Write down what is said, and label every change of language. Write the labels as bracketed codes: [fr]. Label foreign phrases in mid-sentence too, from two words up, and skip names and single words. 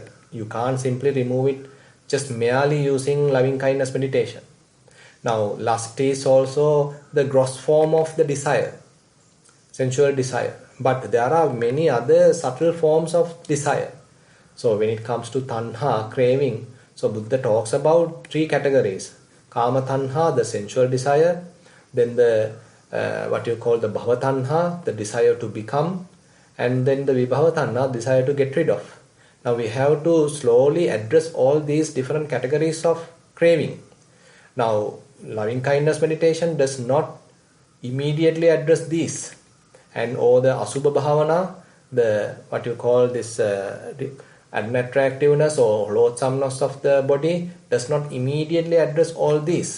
[en] You can't simply remove it just merely using loving kindness meditation. Now, lust is also the gross form of the desire, sensual desire. But there are many other subtle forms of desire. So when it comes to tanha, craving, so Buddha talks about three categories. [pi] Kama tanha, [en] the sensual desire. Then the what you call the [pi] bhava tanha, [en] the desire to become. And then the [pi] vibhava tanha, [en] desire to get rid of. Now we have to slowly address all these different categories of craving. Now, loving kindness meditation does not immediately address these, and or the [pi] asubha bhavana, [en] the what you call this unattractiveness or loathsomeness of the body, does not immediately address all these.